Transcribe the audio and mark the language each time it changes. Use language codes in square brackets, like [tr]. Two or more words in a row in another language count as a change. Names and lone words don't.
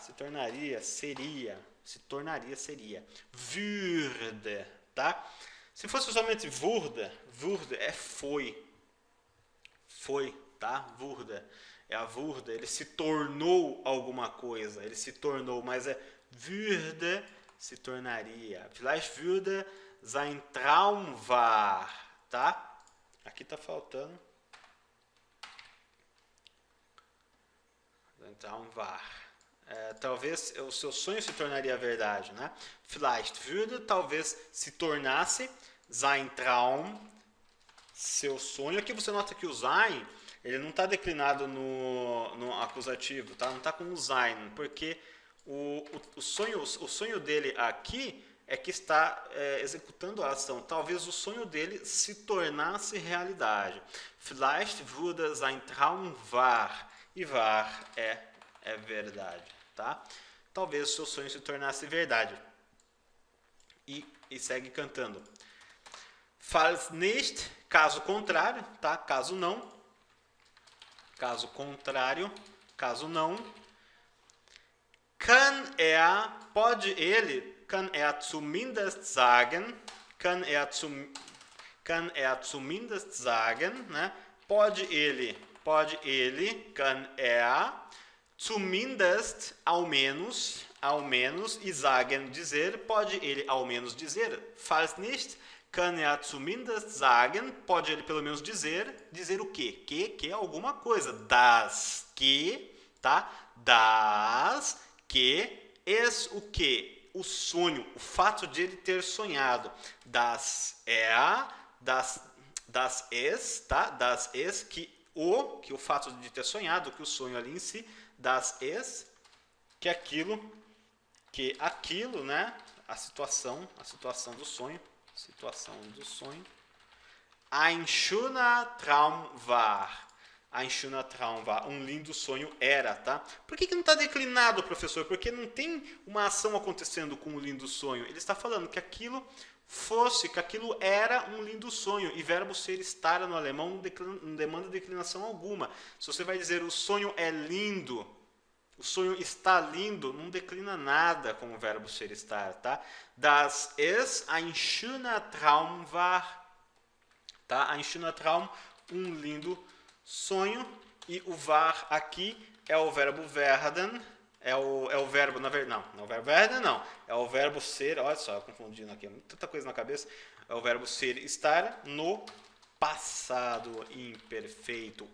[pt] Se tornaria, seria. Würde, tá? Se fosse somente würde é foi, tá? Würde é a würde, ele se tornou alguma coisa, mas é würde, se tornaria. [de] Vielleicht würde sein Traum wahr, [pt] tá? Aqui tá faltando. [de] Sein Traum wahr. [pt] Talvez o seu sonho se tornaria verdade, né? [de] Vielleicht würde, [pt] talvez se tornasse, [de] sein Traum, [pt] seu sonho. Aqui você nota que o sein, ele não está declinado no acusativo, tá? Não está com o sein, porque o sonho dele aqui é que está executando a ação. Talvez o sonho dele se tornasse realidade. Vielleicht würde sein Traum wahr. E wahr é verdade, tá? Talvez o seu sonho se tornasse verdade. E segue cantando. [de] Falls nicht, [pt] caso contrário, tá? Caso não. Caso contrário, caso não. Pode ele, [de] kann er zumindest sagen, [pt] né? Pode ele, [de] kann er, zumindest, [pt] ao menos, e sagen, dizer, pode ele ao menos dizer. [de] Falls nicht, kann er zumindest sagen, [pt] pode ele pelo menos dizer o quê? Que é alguma coisa. Das, que, tá? Das, que, es o quê? O sonho, o fato de ele ter sonhado. [de] Das es, tá? Das es, [pt] que o fato de ter sonhado, que o sonho ali em si, [de] das es, [pt] que aquilo, né? A situação do sonho. [de] Ein schöner Traum war. [pt] Um lindo sonho era, tá? Por que não está declinado, professor? Porque não tem uma ação acontecendo com o lindo sonho. Ele está falando que aquilo era um lindo sonho. E verbo ser estar no alemão não demanda declinação alguma. Se você vai dizer o sonho é lindo, o sonho está lindo, não declina nada com o verbo ser estar, tá? [de] Das es ein schöner Traum war. Tá? Ein schöner Traum, [pt] um lindo sonho. E o war aqui é o verbo werden. É o verbo, na verdade, não é o verbo werden, não. É o verbo ser, olha só, confundindo aqui, tanta coisa na cabeça. É o verbo ser, estar no passado imperfeito.